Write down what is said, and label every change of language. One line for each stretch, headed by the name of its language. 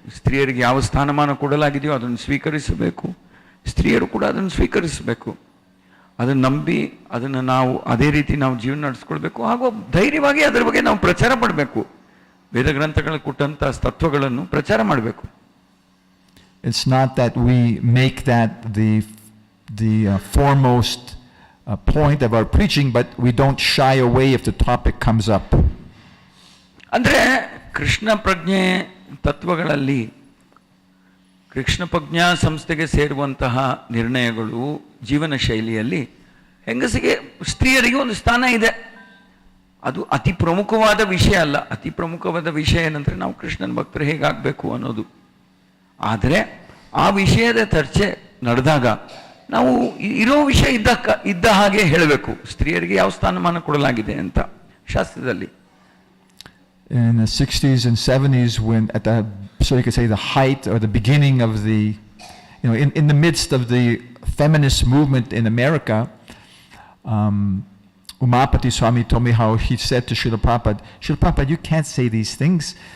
Kannada: ಸ್ತ್ರೀಯರಿಗೆ ಯಾವ ಸ್ಥಾನಮಾನ ಕೊಡಲಾಗಿದೆಯೋ ಅದನ್ನು ಸ್ವೀಕರಿಸಬೇಕು, ಸ್ತ್ರೀಯರು ಕೂಡ ಅದನ್ನು ಸ್ವೀಕರಿಸಬೇಕು. ಅದನ್ನು ನಂಬಿ ಅದನ್ನು ನಾವು ಅದೇ ರೀತಿ ನಾವು ಜೀವನ ನಡೆಸ್ಕೊಳ್ಬೇಕು. ಹಾಗೂ ಧೈರ್ಯವಾಗಿ ಅದರ ಬಗ್ಗೆ ನಾವು ಪ್ರಚಾರ ಮಾಡಬೇಕು. ವೇದ ಗ್ರಂಥಗಳಲ್ಲಿ ಕೊಟ್ಟಂಥ ತತ್ವಗಳನ್ನು ಪ್ರಚಾರ ಮಾಡಬೇಕು.
English: It's not that we make that the foremost point of our preaching, but we don't shy away if the topic comes up.
Kannada: ಅಂದರೆ ಕೃಷ್ಣ ಪ್ರಜ್ಞೆ ತತ್ವಗಳಲ್ಲಿ, ಕೃಷ್ಣ ಪ್ರಜ್ಞಾ ಸಂಸ್ಥೆಗೆ ಸೇರುವಂತಹ ನಿರ್ಣಯಗಳು, ಜೀವನ ಶೈಲಿಯಲ್ಲಿ ಹೆಂಗಸಿಗೆ ಸ್ತ್ರೀಯರಿಗೆ ಒಂದು ಸ್ಥಾನ ಇದೆ. ಅದು ಅತಿ ಪ್ರಮುಖವಾದ ವಿಷಯ ಅಲ್ಲ. ಅತಿ ಪ್ರಮುಖವಾದ ವಿಷಯ ಏನಂದರೆ ನಾವು ಕೃಷ್ಣನ ಭಕ್ತರು ಹೇಗಾಗಬೇಕು ಅನ್ನೋದು. ಆದರೆ ಆ ವಿಷಯದ ಚರ್ಚೆ ನಡೆದಾಗ ನಾವು ಇರೋ ವಿಷಯ ಇದ್ದ ಹಾಗೆ ಹೇಳಬೇಕು. ಸ್ತ್ರೀಯರಿಗೆ ಯಾವ ಸ್ಥಾನಮಾನ ಕೊಡಲಾಗಿದೆ ಅಂತ ಶಾಸ್ತ್ರದಲ್ಲಿ.
English: In the 60s and 70s, when so you could say the height or the beginning of the, in the midst of the feminist movement in America, Umapati Swami told me how he said to Srila Prabhupada, you can't say these things.